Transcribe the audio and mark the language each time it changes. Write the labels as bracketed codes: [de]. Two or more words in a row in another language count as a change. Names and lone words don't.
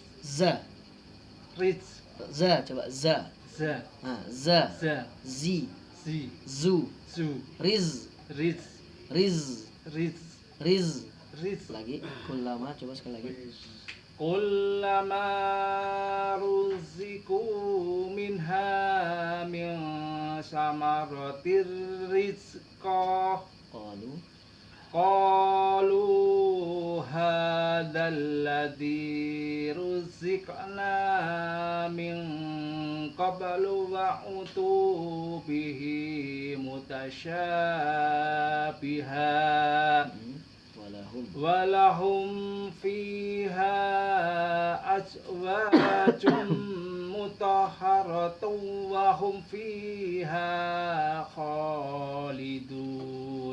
[id] Za coba za. za Za. za Zi. zu, zu, riz, riz, riz, riz, riz. riz. Lagi, kullama, coba sekali lagi. [ar] كلما رزقوا منها من ثمرة رزقا Qalu, قالوا هذا الذي رزقنا من قبل وأتوا به متشابها ولهم فيها أزواج مطهرة وهم فيها خالدون.